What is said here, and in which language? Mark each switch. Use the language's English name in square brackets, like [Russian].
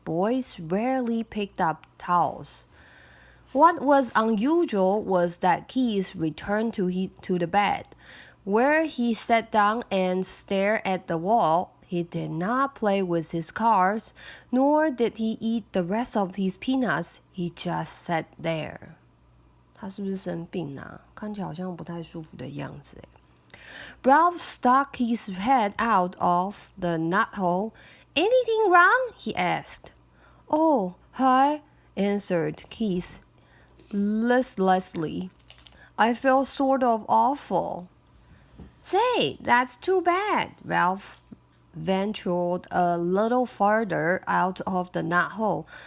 [English] Boys rarely picked up towels. What was unusual was that Keith returned to the bed, where he sat down and stared at the wall. He did not play with his cards, nor did he eat the rest of his peanuts. He just sat there. [Chinese] 他是不是生病啊？看起来好像不太舒服的样子。 [English] Ralph stuck his head out of the knothole. Anything wrong? He asked. Oh, hi, answered Keith listlessly. I feel sort of awful. Say, that's too bad, Ralph ventured a little farther out of the knothole.